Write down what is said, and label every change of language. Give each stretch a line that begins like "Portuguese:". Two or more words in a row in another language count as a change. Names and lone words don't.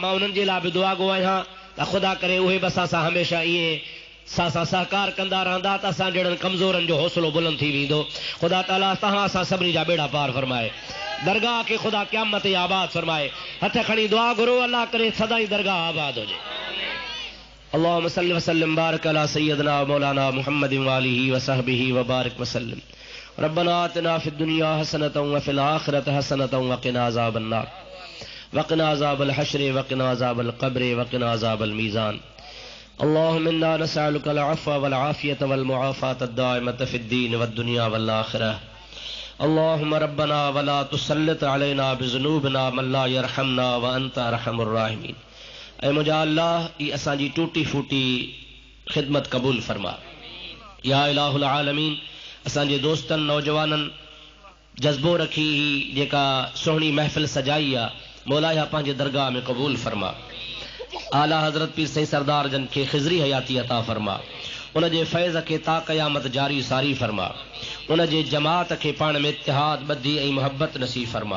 Sindhi: मां उन्हनि जे लाइ बि दुआ गो आहियां त ख़ुदा करे उहे बि असां सां हमेशह ईअं सां सहकार कंदा रहंदा त असां जहिड़नि कमज़ोरनि जो हौसलो बुलंद थी वेंदो। ख़ुदा ताला तव्हां असां सभिनी जा बेड़ा पार फरमाए, दरगाह खे ख़ुदा क़यामत ई आबाद फरमाए। हथ खणी दुआ घुरो, अल्लाह करे सदाई दरगाह आबाद हुजे।
Arabic: اللهم صل وسلم بارك على سيدنا مولانا محمد وآله وصحبه وبارك وسلم. ربنا آتنا في الدنيا حسنة وفي الآخرة حسنة وقنا عذاب النار وقنا عذاب الحشر وقنا عذاب القبر وقنا عذاب الميزان. اللهم إنا نسألك العفو والعافية والمعافاة الدائمة في الدين والدنيا والآخرة. اللهم ربنا ولا تسلط علينا بذنوبنا من لا يرحمنا وأنت أرحم الراحمين.
Sindhi: ऐं मुंहिंजा अल्लाह ई असांजी टूटी फूटी ख़िदमत क़बूल फरमा।
Arabic: يا إله العالمين,
Sindhi: असांजे दोस्तनि नौजवाननि जज़्बो रखी ही जेका सुहिणी महफ़िल सजाई आहे, मौला या पंहिंजे दरगाह में क़बूल फरमा। आला हज़रत पीर साईं सरदार जन खे ख़िज़री हयाती अता फरमा, उन जे फैज़ खे ता क़यामत जारी सारी फरमा, उन जे जमात खे पाण में इत्तिहाद ॿधी ऐं मुहबत नसीब फरमा।